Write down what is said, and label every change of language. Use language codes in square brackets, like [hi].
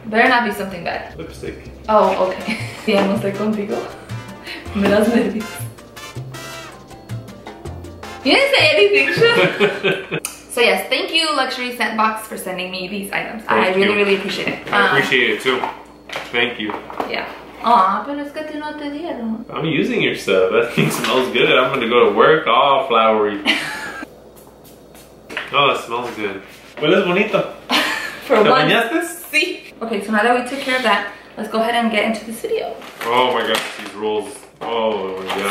[en] Better not be something bad. Lipstick. Oh, okay. [es] Ya no estoy contigo. Me das nervios. [en] You didn't say anything, sure. So yes, thank you, Luxury Scent Box, for sending me these items. I really appreciate it. I appreciate it too. Thank you. Yeah. [es] Aw, pero es que te no te dieron. [en] I'm using your stuff. That thing smells good. I'm gonna go to work all flowery. Oh, it smells good. [es] Hueles bonito. [en] For [es] ¿Te [en] one. [es] bañaste? [en] See? Okay, so now that we took care of that, let's go ahead and get into this video. Oh my gosh, these rolls. Oh my god.